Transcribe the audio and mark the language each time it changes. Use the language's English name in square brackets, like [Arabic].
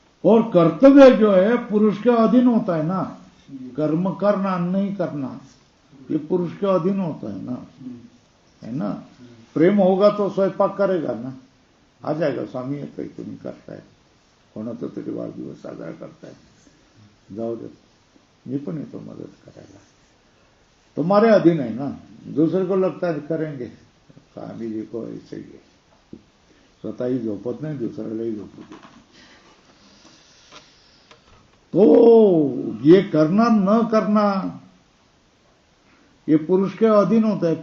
[Hindi] और कर्तव्य जो है पुरुष के अधीन होता है ना। कर्म करना नहीं करना ये पुरुष के अधीन होता है ना। प्रेम होगा तो स्वयंपाक करेगा ना, आ जाएगा। [Marathi] स्वामी येतोय, तुम्ही करताय, कोणाचा तरी वाढदिवस साजरा करताय, जाऊ दे, मी पण येतो मदत करायला। [Hindi] तुम्हारे अधीन है ना। दूसरे को लगता है करेंगे, स्वामी जी को ऐसे ही है, [Marathi] स्वतःही झोपत नाही, दुसऱ्यालाही झोपू दे। [Hindi] तो ये करना न करना ये पुरुष के अधीन होता है।